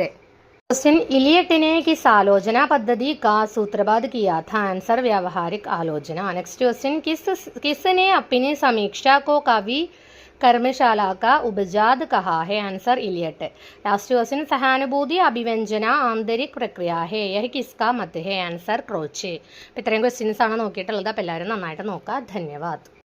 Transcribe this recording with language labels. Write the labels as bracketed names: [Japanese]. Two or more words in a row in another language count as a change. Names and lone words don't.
[Hindi] क्वेश्चन, इलियट ने किस आलोचना पद्धति का सूत्रपात किया था? आंसर व्यावहारिक आलोचना। [English] next question, [Hindi] किसने अपनी समीक्षा को कवि कर्मशाला का उपजात कहा है? आंसर इलियट। [English] last question, [Hindi] सहानुभूति अभिव्यंजना आंतरिक प्रक्रिया है, यह किसका मत है? आंसർ ക്രോച്ചെ. [Malayalam] അപ്പോൾ ഇത്രയും ക്വസ്റ്റ്യൻസ് ആണ് നോക്കിയിട്ടുള്ളത്. അപ്പോൾ എല്ലാവരും നന്നായിട്ട് നോക്കുക. ധന്യവാദ്.